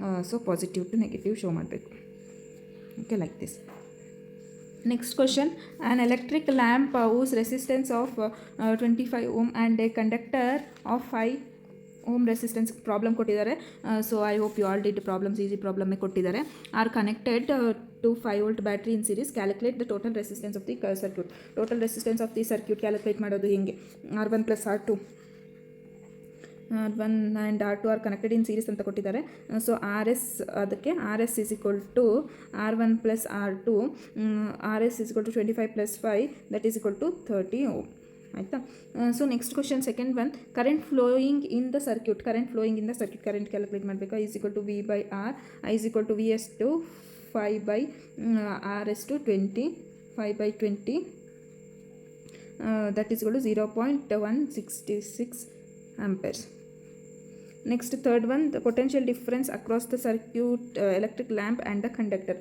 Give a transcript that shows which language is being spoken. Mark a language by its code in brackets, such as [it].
[en] so positive to negative show [kn] ಮಾಡಬೇಕು. [en] Okay, like this. Next question, an electric lamp whose resistance of 25 ohm and a conductor of 5 ohm resistance problem [kn] ಕೊಟ್ಟಿದ್ದಾರೆ. [en] so I hope you all did problems, easy [kn] ಪ್ರಾಬ್ಲಮ್ಮೇ ಕೊಟ್ಟಿದ್ದಾರೆ. [en] Are connected to 5 volt battery in series. Calculate the total resistance of the circuit. Total resistance of the circuit calculate [kn] ಮಾಡೋದು ಹಿಂಗೆ, [en] R1 plus R2 R1 and R2 are connected in series [kn] ಅಂತ ಕೊಟ್ಟಿದ್ದಾರೆ. [en] so RS, [kn] ಅದಕ್ಕೆ [en] RS is equal to R1 plus R2, RS is equal to 25 plus 5, that is equal to 30 ohm. [kn] ಆಯಿತಾ. [en] So next question, second one, current flowing in the circuit. Current flowing in the circuit current calculate [kn] ಮಾಡಬೇಕು. [en] I is equal to V by R, I is equal to VS to 5 by RS to 20, 5 by 20, that is equal to 0.166 amperes. Next, third one, the potential difference across the circuit electric lamp and the conductor.